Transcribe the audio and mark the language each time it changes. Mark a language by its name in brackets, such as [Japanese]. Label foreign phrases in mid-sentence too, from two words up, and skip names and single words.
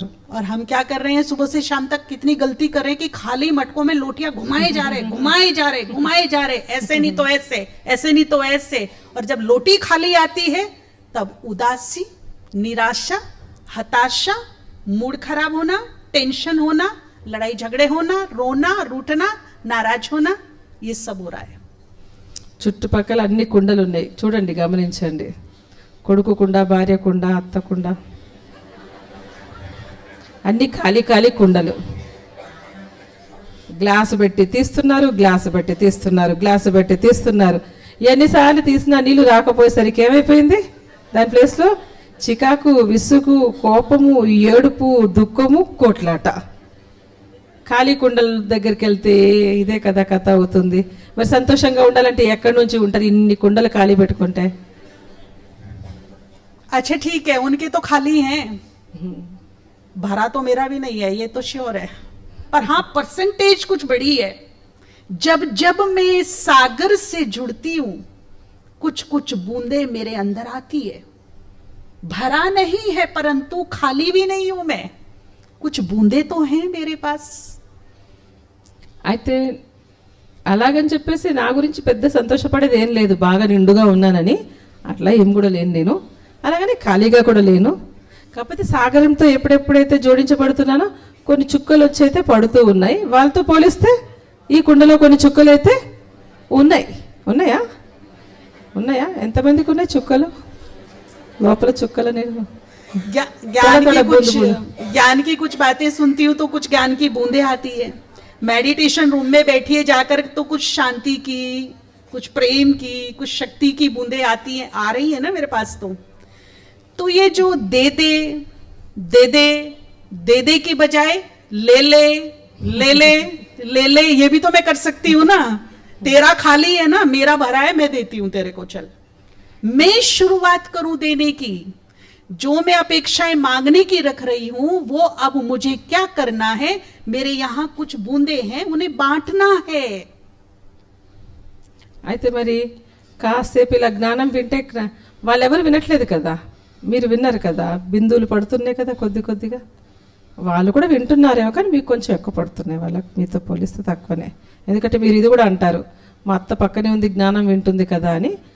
[Hindi] और हम क्या कर रहे हैं, सुबह से शाम तक कितनी गलती कर रहे हैं कि खाली मटकों में लोटियां घुमाए जा रहे, ऐसे नहीं तो ऐसे, ऐसे नहीं तो ऐसे। और जब लोटी खाली आती है तब उदासी, निराशा, हताशा, मूड खराब होना, टेंशन होना, लड़ाई झगड़े होना, रोना, रूठना, नाराज होना, ये सब हो रहा है। [Telugu] చుట్టుపక్కల అన్ని కుండలు ఉన్నాయి, చూడండి, గమనించండి. కొడుకు కుండ, భార్య కుండ, అత్త కుండ, అన్ని ఖాళీ కుండలు. గ్లాసు పెట్టి తీస్తున్నారు. ఎన్నిసార్లు తీసినా నీళ్లు రాకపోయేసరికి ఏమైపోయింది? దాని ప్లేస్లో చికాకు, విసుగు, కోపము, ఏడుపు, దుఃఖము, కోట్లాట. ఖాళీ కుండల దగ్గరికి వెళ్తే ఇదే కదా కథ అవుతుంది. మరి సంతోషంగా ఉండాలంటే ఎక్కడి నుంచి ఉంటారు ఇన్ని కుండలు ఖాళీ పెట్టుకుంటే? [Hindi] अच्छा ठीक है, उनके तो खाली हैं, भरा तो मेरा भी नहीं है, ये तो श्योर है। पर हाँ, परसेंटेज कुछ बड़ी है। जब मैं सागर से जुड़ती हूं, कुछ बूंदे मेरे अंदर आती है। भरा नहीं है परंतु खाली भी नहीं हूं मैं, कुछ बूंदे तो हैं मेरे पास। [Telugu] అయితే అలాగని చెప్పేసి నా గురించి పెద్ద సంతోషపడేది ఏం లేదు. బాగా నిండుగా ఉన్నానని అట్లా ఏం కూడా లేను నేను, అలాగని ఖాళీగా కూడా లేను. కాకపోతే సాగరంతో ఎప్పుడెప్పుడైతే జోడించబడుతున్నానో కొన్ని చుక్కలు వచ్చి అయితే పడుతూ ఉన్నాయి. వాళ్ళతో పోలిస్తే ఈ కుండలో కొన్ని చుక్కలు అయితే ఉన్నాయా? ఎంతమందికి ఉన్నాయి చుక్కలు? లోపల చుక్కలు నేను [Hindi] ज्ञान की कुछ बातें सुनती हूँ तो कुछ ज्ञान की बूंदे आती है। [English] meditation room [Hindi] में बैठिए जाकर तो कुछ शांति की, कुछ प्रेम की, कुछ शक्ति की बूंदे आती हैं, आ रही है ना मेरे पास। तो ये जो दे दे की बजाय ले, ये भी तो मैं कर सकती हूं ना। तेरा खाली है ना, मेरा भरा है, मैं देती हूं तेरे को, चल। मैं शुरुआत करूं देने की। जो मैं अपेक्षाएं मांगने की रख रही हूं, वो अब मुझे क्या करना है? मेरे यहां कुछ बूंदे हैं, उन्हें बांटना है। [Telugu] అయితే మరి కాసేపు ఇలా జ్ఞానం వింటే వాళ్ళెవరు వినట్లేదు కదా, మీరు విన్నారు కదా, బిందువులు పడుతున్నాయి కదా కొద్దిగా. వాళ్ళు కూడా వింటున్నారేమో కానీ మీకు కొంచెం ఎక్కువ పడుతున్నాయి, వాళ్ళకి మీతో పోలిస్తే తక్కువనే. ఎందుకంటే మీరు ఇది కూడా అంటారు, మా అత్త పక్కనే ఉంది, జ్ఞానం వింటుంది కదా అని.